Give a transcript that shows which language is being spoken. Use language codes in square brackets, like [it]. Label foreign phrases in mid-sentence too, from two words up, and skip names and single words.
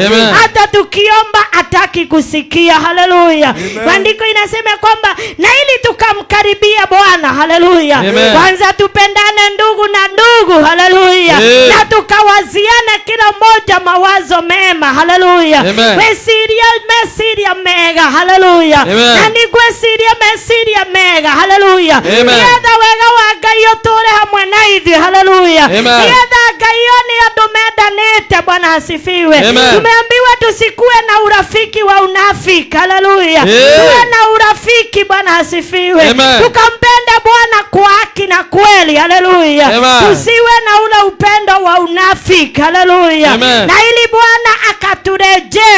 [sw] Hata tukiomba hataki kusikia. Haleluya. Maandiko inasema kwamba na ili tukamkaribia Bwana. Haleluya. Kwanza tupendane ndugu na ndugu. Haleluya. Na tukawaziane kila mmoja mawazo mema. Haleluya. [ki] Mesiria mega. Haleluya. Na ni gwesiria mesiria mega. Haleluya. Nigetha wega wa Ngai utore hamwe na ithuĩ. Haleluya. Nigetha Ngai ni andũ mendanĩte. [sw] Bwana asifiwe. Tumeambiwa tusikue na urafiki wa unafiki. Haleluya. Tuwe na urafiki. Bwana asifiwe. Tukampende Bwana kwa haki na kweli. Haleluya. Tusiwe na ule upendo wa unafiki. Haleluya. Na ili Bwana akaturejee.